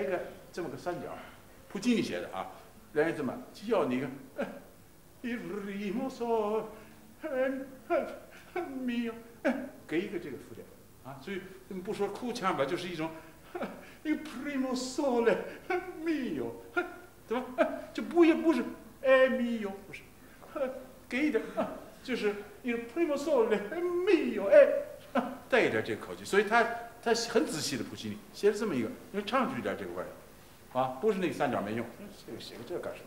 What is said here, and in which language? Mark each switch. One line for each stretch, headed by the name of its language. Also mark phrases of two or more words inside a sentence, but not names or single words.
Chinese: 个这么个三角，普吉尼写的啊，来这么就要你一个
Italian: il primo sole è mio，
Chinese: 给一个这个符点啊，所以不说哭腔吧，就是一种
Italian: il primo sole è mio，
Chinese: 对吧？就不是
Italian: è mio，
Chinese: 不是，给一点就是
Italian: il primo sole è mio，
Chinese: 哎。带一点这个口气，所以他很仔细的普希尼写了这么一个，因为唱出一点这个味儿，啊，不是那个三角没用，这个写个这干什么？